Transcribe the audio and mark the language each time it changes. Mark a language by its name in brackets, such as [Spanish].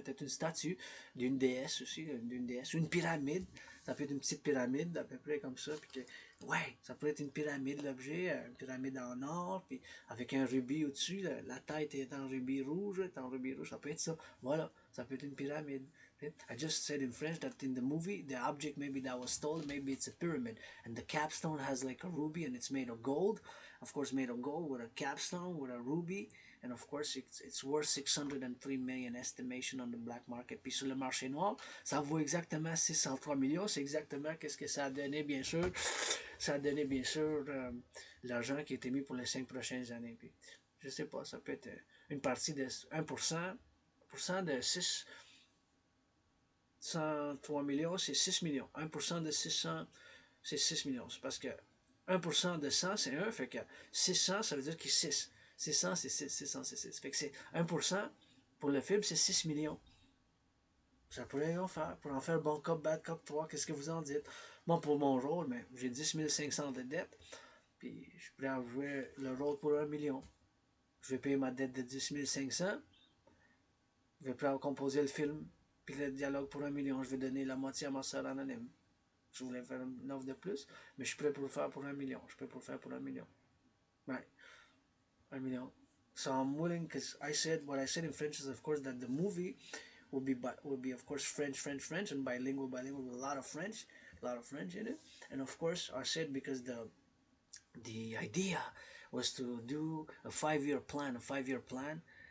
[French] Peut-être une statue d'une déesse aussi, d'une déesse, une pyramide. Ça peut être une petite pyramide, à peu près comme ça. Puis ouais, ça peut être une pyramide, l'objet, une pyramide en or, puis avec un rubis au-dessus. La tête est en rubis rouge, ça peut être ça. Voilà, ça peut être une pyramide. [English] I just said in French that in the movie, the object maybe that was stolen, maybe it's a pyramid, and the capstone has like a ruby, and it's made of gold, of course, made of gold with a capstone with a ruby, and of course, it's worth 603 million estimation on the black market. [French] Puis sur le marché noir, ça vaut exactement 603 millions. C'est exactement qu'est-ce que ça a donné, bien sûr. Ça a donné, bien sûr, l'argent qui a été mis pour les 5 prochaines années. Puis, je sais pas, ça peut être une partie de 1% de 103 millions, c'est 6 millions. 1% de 600, c'est 6 millions. C'est parce que 1% de 100, c'est 1. Fait que 600, ça veut dire qu'il est 6. 600, c'est 6. 600, c'est 6. Fait que c'est 1% pour le film, c'est 6 millions. Ça pourrait en faire. Pour en faire bon cop, bad cop 3, qu'est-ce que vous en dites? Moi, pour mon rôle, mais j'ai 10 500 de dette. Puis je pourrais jouer le rôle pour 1 million. Je vais payer ma dette de 10 500. Je vais pouvoir composer le film. Puis le dialogue pour 1 million. Je vais donner la moitié à ma soeur anonyme. Je voulais faire une offre de plus, mais je suis prêt pour le faire pour 1 million. Je suis prêt pour le faire pour 1 million. [English] Right. 1 million. So I'm willing because I said what I said in French is of course that the movie will be of course French and bilingual with a lot of French in it. And of course I said because the idea was to do a 5-year plan.